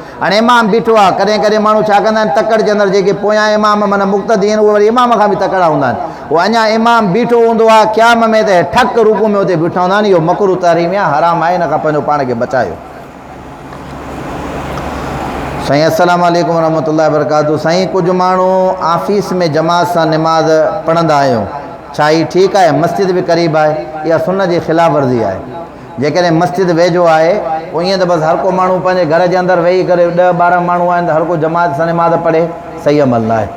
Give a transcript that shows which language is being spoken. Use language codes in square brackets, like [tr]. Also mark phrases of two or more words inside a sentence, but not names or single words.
[sd] हाणे इमाम बीठो आहे, कॾहिं कॾहिं माण्हू छा कंदा आहिनि, तकड़ि जे अंदरि जेके पोयां इमाम माना मुक़्तदी आहिनि उहे वरी इमाम खां बि तकड़ा हूंदा आहिनि। उहो अञा इमाम बीठो हूंदो आहे क़याम में त ठक रुकू में उते बीठा हूंदा आहिनि। इहो मकरू तहरीमी आहे, हराम आहे, इन खां पंहिंजो पाण खे बचायो। [ar] साईं السلام عليكم ورحمة الله وبركاته. [sd] साईं कुझु माण्हू ऑफिस में जमात सां निमाज़ पढ़ंदा आहियूं, छा ही ठीकु आहे? मस्जिद बि क़रीब आहे, इहा सुन्नत जी ख़िलाफ़ वर्ज़ी आहे। जेकॾहिं मस्जिद वेझो आहे पोइ ईअं त बसि हर को माण्हू पंहिंजे घर जे अंदरि वेही करे 10-12 माण्हू आहिनि त हर को जमात सां निमाज़ पढ़े, सही अमल न आहे।